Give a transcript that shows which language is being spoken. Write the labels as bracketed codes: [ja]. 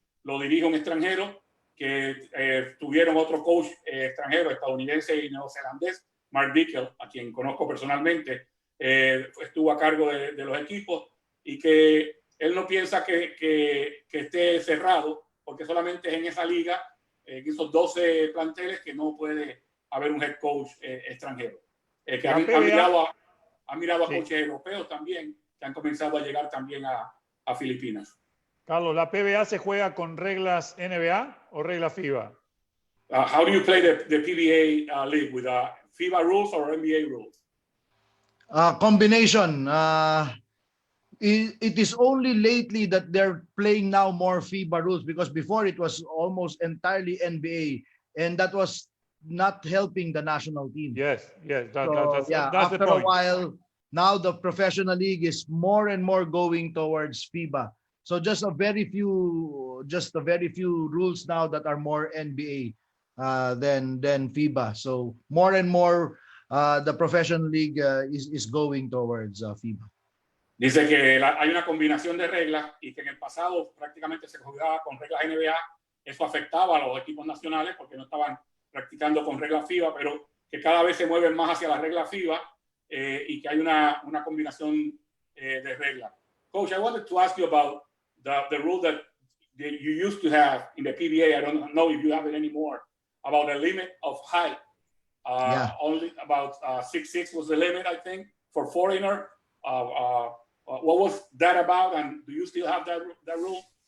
[es] lo dirige un extranjero, que tuvieron otro coach extranjero, estadounidense y neozelandés, Mark Dickel, a quien conozco personalmente, estuvo a cargo de los equipos, y que él no piensa que esté cerrado, porque solamente es en esa liga, en esos 12 planteles, que no puede haber un head coach extranjero. Que ha mirado a sí, coaches europeos también, que han comenzado a llegar también a Filipinas. Carlos, ¿la PBA se juega con reglas NBA o reglas FIBA? [en] How do you play the PBA league, with FIBA rules or NBA rules? Combination. It is only lately that they're playing now more FIBA rules, because before it was almost entirely NBA, and that was not helping the national team. Yes, that's after the point. A while, now the professional league is more and more going towards FIBA. So just a very few rules now that are more NBA than FIBA. So more and more the professional league is going towards FIBA. [es] Dice que hay una combinación de reglas, y que en el pasado prácticamente se jugaba con reglas NBA. Eso afectaba a los equipos nacionales porque no estaban practicando con reglas FIBA, pero que cada vez se mueven más hacia las reglas FIBA, y que hay una combinación de reglas. [en] Coach, I wanted to ask you about the rule that you used to have in the PBA. I don't know if you have it anymore, about the limit of height. Only about 6'6" was the limit, I think, for foreigner. What was that about, and do you still have that rule?